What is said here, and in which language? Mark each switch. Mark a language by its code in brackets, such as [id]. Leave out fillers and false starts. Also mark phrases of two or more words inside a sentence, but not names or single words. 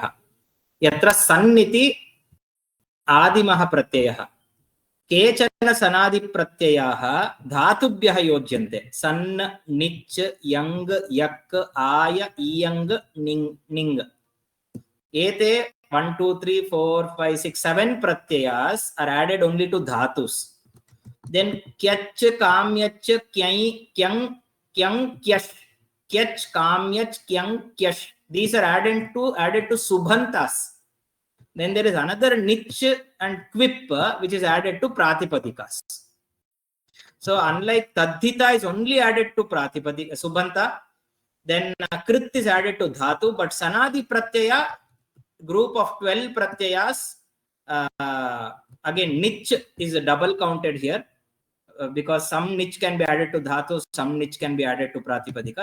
[sa] यत्र सन् इति आदिमः प्रत्ययः। केचन सनादिप्रत्ययाः धातुभ्यः योज्यन्ते। सन्, निच्, यङ्, यक्, आय, इयङ्, निङ्। [en] एते 1 2 3 4 5 6 7 pratyayas are added only to dhatus. Then kyach, kamyach, kyai, kyang, kyang, kyash, kyach, kamyach, kyang, kyash, these are added to subhantas. Then there is another nich and quip which is added to Pratipadikas. So unlike Tadhita is only added to Pratipadika, Subanta, then Krit is added to Dhatu, but Sanadi Pratyaya, group of 12 Pratyayas, again nich is double counted here because some nich can be added to Dhatu, some nich can be added to Pratipadika.